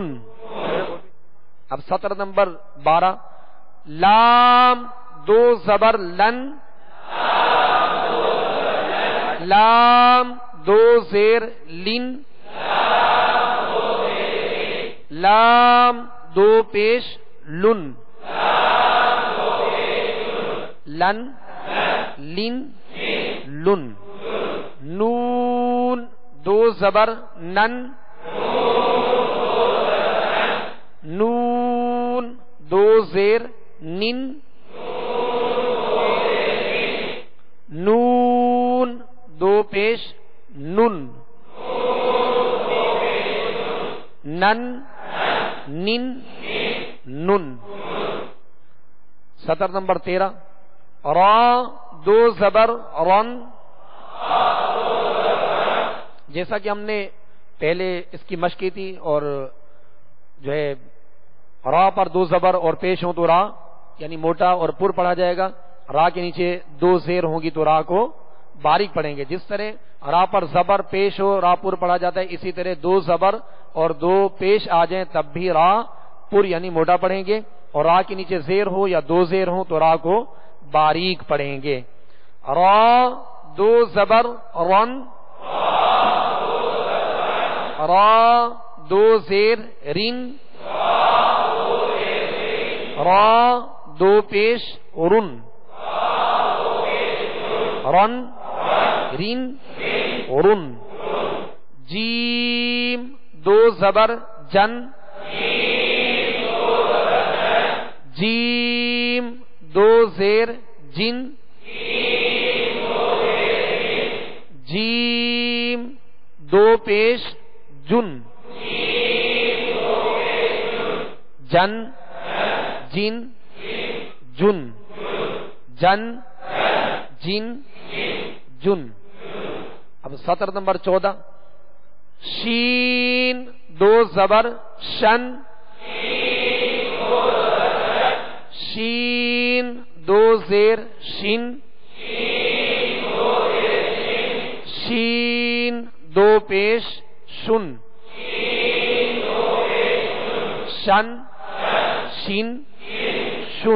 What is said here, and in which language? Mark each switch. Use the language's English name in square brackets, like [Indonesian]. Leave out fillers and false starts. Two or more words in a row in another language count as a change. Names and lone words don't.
[Urdu] اب سطر نمبر 12. لام دو زبر لن، لام دو زیر لن، لام دو پیش لن، لن لن لن. نون دو زبر نن، نون دو زیر نن، نون دو پیش نن، نن نن نن. سطر نمبر 13. را دو زبر رن، جیسا کہ ہم نے پہلے اس کی مشق کی تھی، اور جو ہے را پر دو زبر اور پیش ہوں تو را یعنی موٹا اور پر پڑھا جائے گا. را کے نیچے دو زیر ہوں گی تو را کو باریک پڑھیں گے. جس طرح را پر زبر پیش ہو را پر پڑھا جاتا ہے، اسی طرح دو زبر اور دو پیش آ جائیں تب بھی را پر یعنی موٹا پڑھیں گے، اور را کے نیچے زیر ہو یا دو زیر ہوں تو را کو باریک پڑھیں گے. را دو زبر رن، را دو زیر رن، را دو پیش رن، رن رن رن. جیم دو زبر جن، جیم دو زیر جن، جیم دو پیش جن، جن جن جن، جن جن جن. اب سطر نمبر 14. شین دو زبر شن، شین دو زیر شن، شین دو پیش شن، شن شن شن.